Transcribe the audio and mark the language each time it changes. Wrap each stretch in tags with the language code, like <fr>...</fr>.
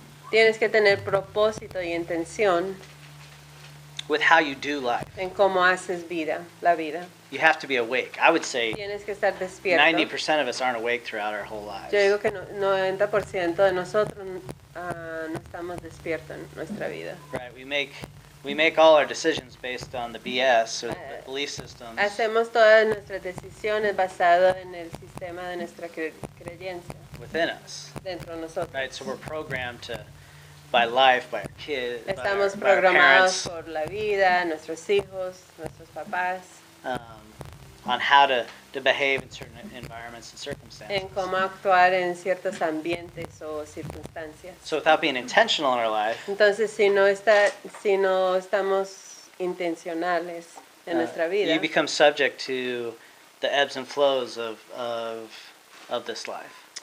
<es>Tienes que tener propósito y intención</es> <en>with how you do life.</en> <es>en cómo haces la vida.</es> <en>You have to be awake. I would say</en> <es>Tienes que estar despierto.</es> <en>90% of us aren't awake throughout our whole lives.</en> <es>Yo digo que 90% de nosotros no estamos despiertos en nuestra vida.</es> <en>Right. We make all our decisions based on the BS or the belief systems</en> <es>Hacemos todas nuestras decisiones basadas en el sistema de nuestra creencia</es> <en>within us.</en> <es>dentro de nosotros.</es> <en>Right. So we're programmed by life, by our kids,</en> <es>Estamos</es> <en>by our</en> <es>programados</es> <en>parents,</en> <es>por la vida, nuestros hijos, nuestros papás,</es> <en>on how to behave in certain environments and circumstances.</en> <es>en cómo actuar en ciertos ambientes o circunstancias.</es> <en>So without being intentional in our life,</en> <es>Entonces, si no estamos intencionales en nuestra vida,</es> <en>you become subject to the ebbs and flows of this life.</en>